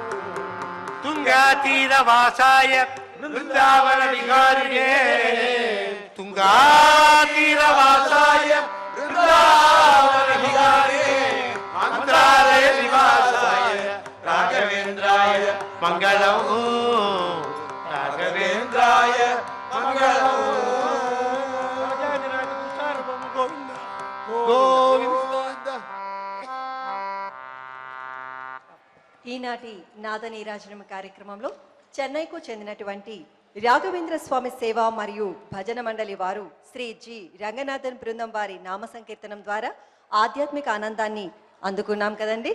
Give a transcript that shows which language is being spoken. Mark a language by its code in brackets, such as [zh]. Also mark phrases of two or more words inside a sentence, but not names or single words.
[sa] ತುಂಗಾತೀರವಾಸಾಯ ಬೃಂದಾವನ ವಿಹಾರಿಣೇ ತುಂಗಾತೀರವಾಸಾಯ ಬೃಂದಾವನ ವಿಹಾರಿಣೇ ಮಂತ್ರಾಲಯ ನಿವಾಸಾಯ ರಾಘವೇಂದ್ರಾಯ ಮಂಗಳಂ ರಾಘವೇಂದ್ರಾಯ ಮಂಗಳಂ ಗೋವಿಂದ ಗೋವಿಂದ. [te] ఈనాటి నాద నీరాజనం కార్యక్రమంలో చెన్నైకు చెందినటువంటి రాఘవేంద్ర స్వామి సేవ మరియు భజన మండలి వారు శ్రీ జి రంగనాథన్ బృందం వారి నామ సంకీర్తనం ద్వారా ఆధ్యాత్మిక ఆనందాన్ని అందుకున్నాం కదండి.